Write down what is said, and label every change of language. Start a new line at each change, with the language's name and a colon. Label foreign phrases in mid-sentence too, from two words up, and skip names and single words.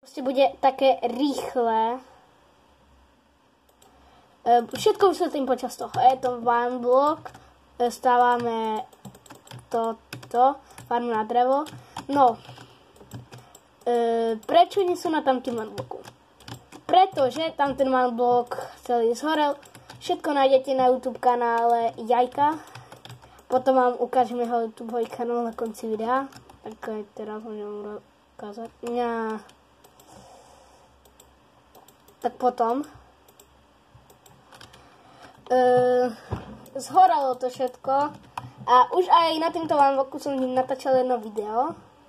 Slovak: Proste bude také rýchle. Všetko vysvetlím počas toho. Je to
English: one block.
Slovak: Stávame toto. Farmu na drevo. No. Prečo nie sú na tamtým
English: one blocku?
Slovak: Pretože tam ten
English: one block
Slovak: celý zhorel. Všetko nájdete na YouTube kanále Jajka. Potom vám ukážem jeho YouTube kanál na konci videa. Tak aj teraz môžem ukázať. Tak potom zhoralo to všetko a už aj na týmto vanblocku som natáčal jedno video.